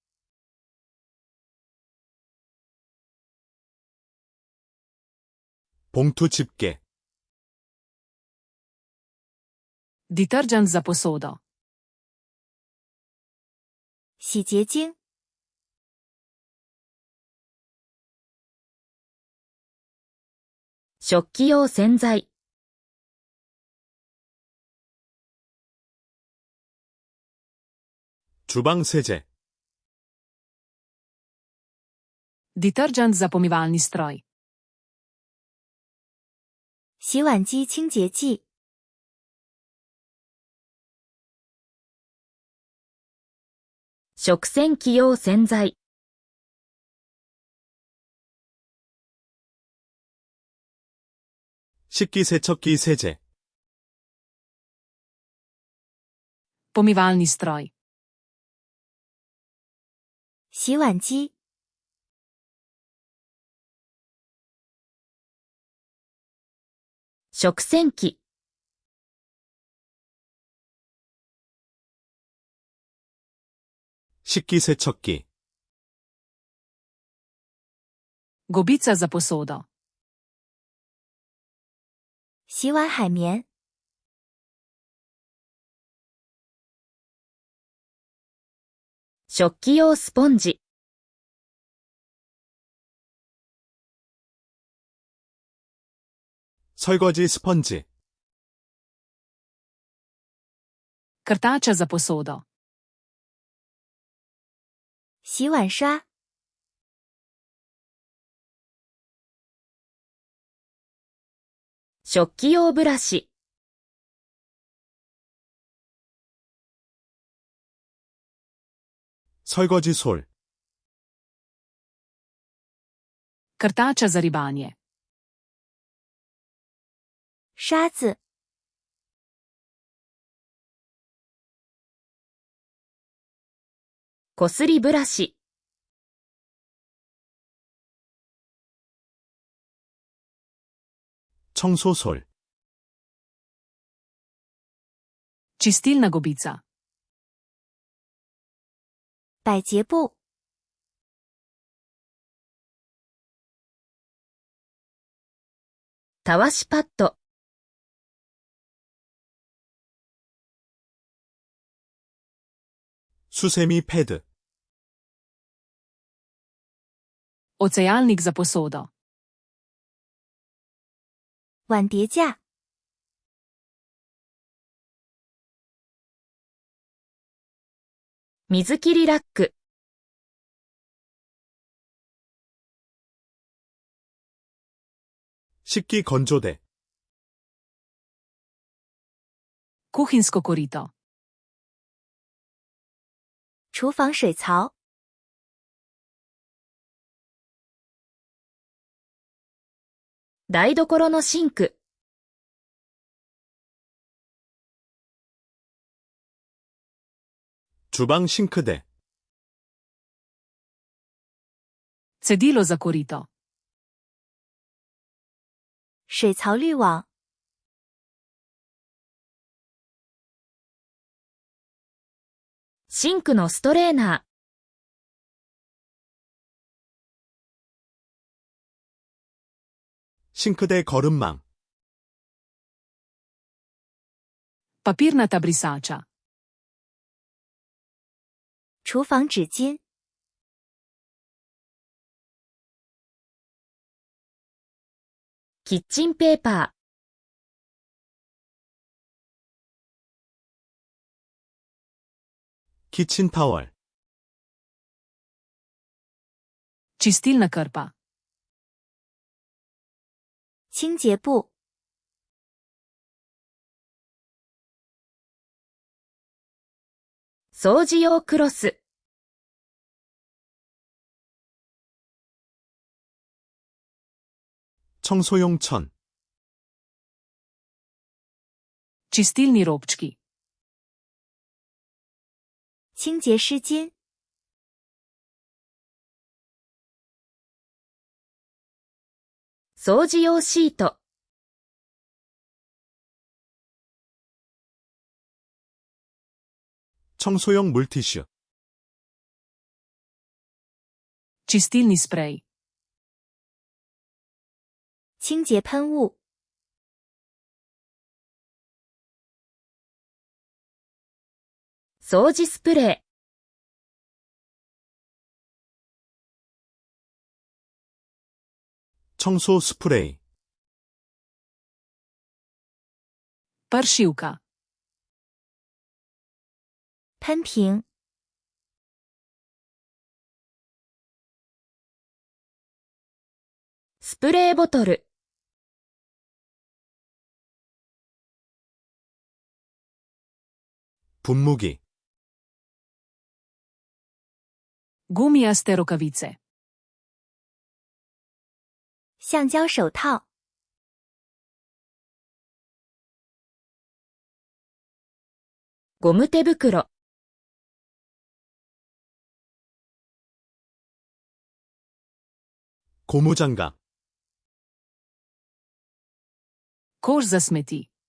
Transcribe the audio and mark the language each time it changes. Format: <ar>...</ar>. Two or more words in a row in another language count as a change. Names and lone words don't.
<ko>봉투 집게.</ko> <sl>Detergent za posodo.</sl> <zh>洗洁精</zh> <ja>食器用洗剤</ja> <ko>주방 세제.</ko> <sl>Detergent za pomivalni stroj.</sl> <zh>洗碗机清洁剂。</zh> <ja>食洗機用洗剤。</ja> <ko>식기세척기 세제.</ko> <sl>Pomivalni stroj.</sl> <zh>洗碗机。</zh> <ja>食洗機。</ja> <ko>식기세척기.</ko> <sl>Gobica za posodo.</sl> <zh>洗碗海绵。</zh> <ja>食器用スポンジ。</ja> <ko>설거지 스펀지.</ko> <sl>Krtača za posodo.</sl> <zh>洗碗刷。</zh> <ja>食器用ブラシ。</ja> <ko>설거지 솔.</ko> <sl>Krtača za ribanje.</sl> <zh>刷子。</zh> <ja>こすりブラシ。</ja> <ko>청소솔.</ko> <sl>Čistilna gobica.</sl> <zh>百洁布。</zh> <ja>たわしパッド。</ja> <ko>수세미 패드.</ko> <sl>Ocejalnik za posodo.</sl> <zh>碗碟架。</zh> <ja>水切りラック。</ja> <ko>식기 건조대.</ko> <sl>Kuhinjsko korito.</sl> <zh>厨房水槽。</zh> <ja>台所のシンク。</ja> <ko>주방 싱크대.</ko> <sl>Cedilo za korito.</sl> <zh>水槽滤网。</zh> <ja>シンクのストレーナー。</ja> <ko>싱크대 거름망.</ko> <sl>Papirnata brisača.</sl> <zh>厨房纸巾。</zh> <ja>キッチンペーパー。</ja> <ko>키친타월.</ko> <sl>Čistilna krpa.</sl> <zh>清洁布。</zh> <ja>掃除用クロス。</ja> <ko>청소용 천.</ko> <sl>Čistilni robčki.</sl> <zh>清洁湿巾。</zh> <ja>掃除用シート。</ja> <ko>청소용 물티슈.</ko> <sl>Čistilni sprej.</sl> <zh>清洁喷雾。</zh> <ja>掃除スプレー。</ja> <ko>청소 스프레이.</ko> <sl>Pršivka.</sl> <zh>喷瓶。</zh> <ja>スプレーボトル、</ja> <ko>분무기,</ko> <sl>Gumijaste rokavice.</sl> <zh>橡胶手套、</zh> <ja>ゴム手袋、</ja> <ko>고무장갑,</ko> <sl>Koš za smeti.</sl>